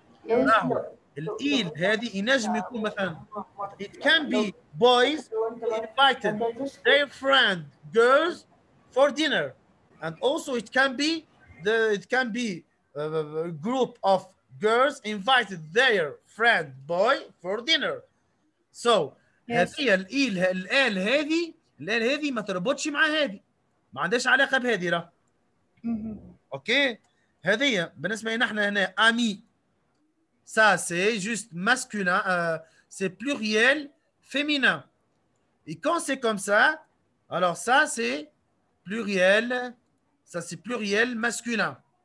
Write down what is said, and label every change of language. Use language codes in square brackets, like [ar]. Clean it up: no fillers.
[en] راهو الايل هذه ينجم يكون مثلا it can be boys invited their friend girls for dinner and also it can be a group of girls invited their friend boy for dinner. [ar] So هذه الآل هذه ما تربطش مع هذه ما عندهاش علاقة بهذه راه. [fr] اوكي هذه بالنسبة لنا احنا هنا امي ça c'est juste masculin c'est pluriel féminin et quand c'est comme ça alors ça c'est pluriel masculin.